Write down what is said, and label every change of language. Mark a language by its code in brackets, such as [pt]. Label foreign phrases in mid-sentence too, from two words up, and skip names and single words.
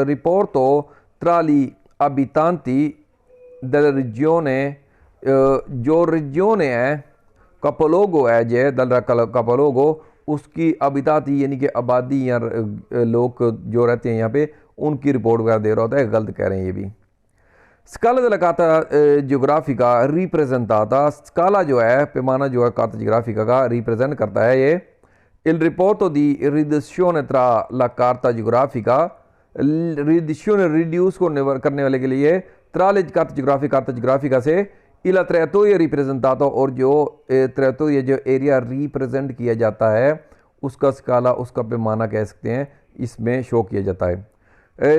[it] rapporto tra gli abitanti della regione, [hi] जो रिजियोने है कपोलोगो है जे [it] del capoluogo, [hi] उसकी अबिताती यानी कि आबादी या लोग जो रहते हैं यहाँ पे, उनकी रिपोर्ट वगैरह दे रहा होता है। गलत कह रहे हैं ये भी। [it] scala della carta geografica rappresentata. [hi] स्काला जो है पैमाना जो है [it] carta geografica [hi] का रिप्रेजेंट करता है ये [it] il riporto di riduzione tra la carta geografica, [hi] रिड्यूस को करने वाले के लिए [it] tra le carte geografiche [hi] से [it] e il territorio rappresentato, [hi] और जो त्रैतोरिया जो एरिया रिप्रेजेंट किया जाता है उसका स्काला, उसका पैमाना कह सकते हैं, इसमें शो किया जाता है।